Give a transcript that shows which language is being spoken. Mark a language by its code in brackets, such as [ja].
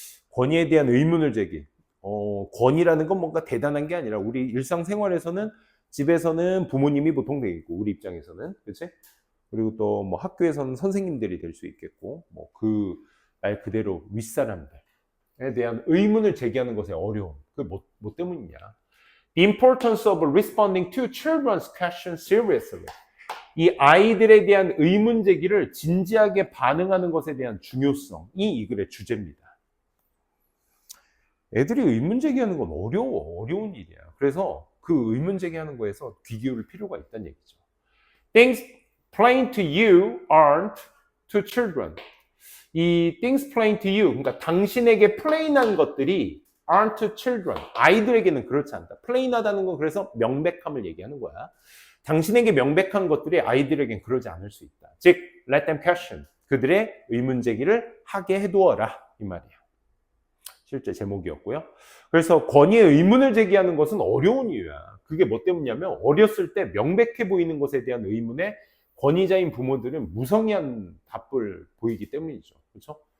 [ko] 권위에 대한 의문을 제기. 권위라는 건 뭔가 대단한 게 아니라 우리 일상생활에서는 집에서는 부모님이 보통 되겠고 우리 입장에서는 그렇지? 그리고 또 뭐 학교에서는 선생님들이 될 수 있겠고 뭐 그 말 그대로 윗사람들에 대한 의문을 제기하는 것의 어려움. 그게 뭐 때문이냐? [en] The importance of responding to children's questions seriously. [ko] 이 아이들에 대한 의문 제기를 진지하게 반응하는 것에 대한 중요성이 이 글의 주제입니다. 애들이 의문 제기하는 건 어려운 일이야. 그래서 그 의문 제기하는 거에서 귀 기울일 필요가 있다는 얘기죠. [en] Things plain to you aren't to children. 이 things plain to you, [ko] 그러니까 당신에게 plain한 것들이 [en] aren't to children. [ko] 아이들에게는 그렇지 않다. plain하다는 건 그래서 명백함을 얘기하는 거야. 당신에게 명백한 것들이 아이들에겐 그러지 않을 수 있다. [en] 즉, let them question. [ko] 그들의 의문 제기를 하게 해두어라. 이 말이야. 실제 제목이었고요. 그래서 권위의 의문을 제기하는 것은 어려운 이유야. 그게 뭐 때문이냐면 어렸을 때 명백해 보이는 것에 대한 의문에 권위자인 부모들은 무성의한 답을 보이기 때문이죠. 그렇죠?